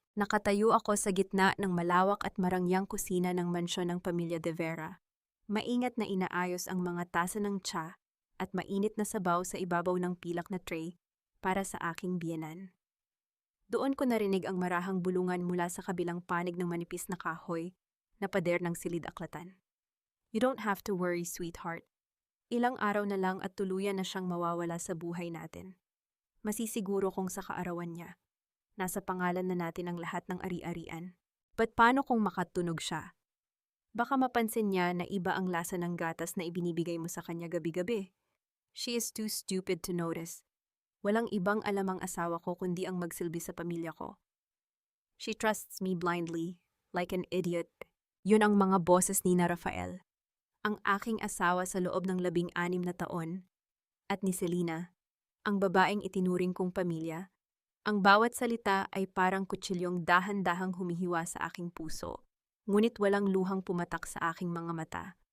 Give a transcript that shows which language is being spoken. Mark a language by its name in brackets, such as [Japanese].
[Filipino] Nakatayo ako sa gitna ng malawak at marangyang kusina ng mansyon ng pamilya De Vera. Maingat na inaayos ang mga tasa ng tsa at mainit na sabaw sa ibabaw ng pilak na tray para sa aking biyenan. Doon ko narinig ang marahang bulungan mula sa kabilang panig ng manipis na kahoy na pader ng silid-aklatan. [English] You don't have to worry, sweetheart. [Filipino] Ilang araw na lang at tuluyan na siyang mawawala sa buhay natin. Masisiguro kong sa kaarawan niya. Nasa pangalan na natin ang lahat ng ari-arian. But paano kung makatunog siya? Baka mapansin niya na iba ang lasa ng gatas na ibinibigay mo sa kanya gabi-gabi. [English] She is too stupid to notice. [Filipino] Walang ibang alam ang asawa ko kundi ang magsilbi sa pamilya ko. [English] She trusts me blindly, like an idiot. [Filipino] Yun ang mga boses ni Rafael, ang aking asawa sa loob ng 16 na taon, at ni Selena, ang babaeng itinuring kong pamilya. Ang bawat salita ay parang kutsilyong dahan-dahang humihiwa sa aking puso, ngunit walang luhang pumatak sa aking mga mata.